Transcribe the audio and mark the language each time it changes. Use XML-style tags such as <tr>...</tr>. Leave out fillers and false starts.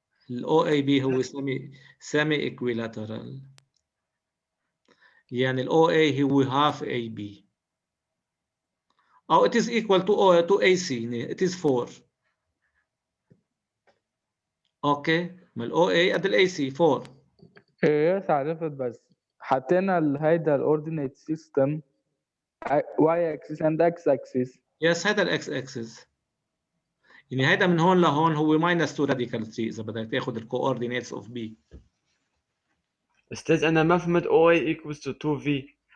<ar>ال</ar> <en>OAB</en> <ar>هو</ar> <en>semi equilateral</en> <ar>يعني ال</ar> <en>OA هو half AB</en> <ar>أو</ar> <en>it is equal to AC it is 4.</en> <ar>اوكي ما ال OA قد ال AC 4. إيه عرفت بس حطينا هيدا الأوردينيت سيستم</ar> <en>Y axis and X axis.</en> <ar>يس هذا ال X axis يعني هيدا من هون لهون هو -2</ar> <en>radical 3</en> <ar>إذا بدك تاخذ ال coordinates of B. استاذ انا ما فهمت</ar> <en>OA equals to 2V.</en>